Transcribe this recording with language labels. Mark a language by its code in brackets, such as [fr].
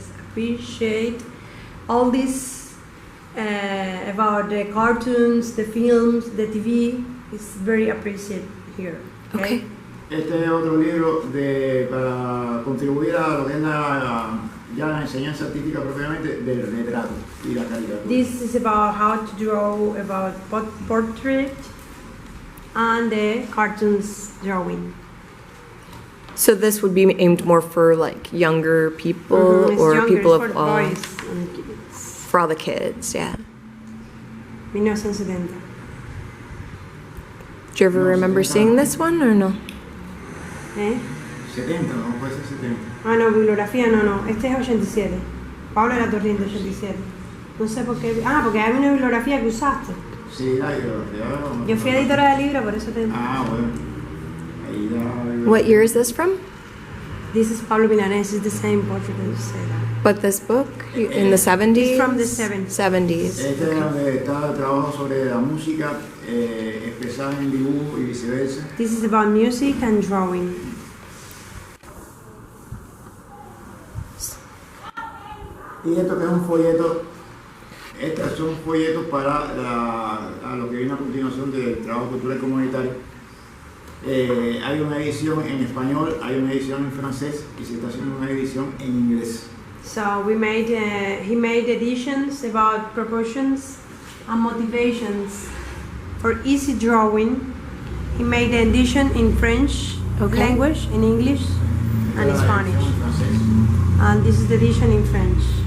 [en] Appreciate all this about the cartoons, the films, the TV. It's very appreciated here. Okay. [es] Este es otro libro para contribuir a lo que es la enseñanza artística propiamente del retrato y la caricatura. [en] This is about how to draw about portrait and the cartoons drawing. So this would be aimed more for like younger people It's or younger, people it's for of the all. boys and kids. For all the kids, yeah. 1970. Do you ever No, remember 70. seeing this one or no? [es] 70, no puede ser 70. Ah, no, bibliografía no. Este es 87. Pablo La Torriente, 87. No sé por qué. Ah, porque hay una bibliografía que usaste. Sí, la bibliografía. Yo fui editora de libro, por eso te. Ah, bueno. Ahí ya. [en] What year is this from? This is Pablo Milanés, it's the same portrait as you say that. But this book in the 70s? It's from the 70s. 70s. [es] Este es donde está el trabajo sobre la música expresada en dibujo y viceversa. [en] This is about music and drawing. [es] Y esto que es un folleto, estos son folletos para a lo que viene a continuación del trabajo cultural comunitario. Hay una edición en español, hay una edición en francés y se está haciendo una edición en inglés. [en] So he made editions about proportions and motivations for easy drawing. He made an edition in French language, in English, and [es] La [en] Spanish. [es] edición en francés. [en] And this is the edition in French.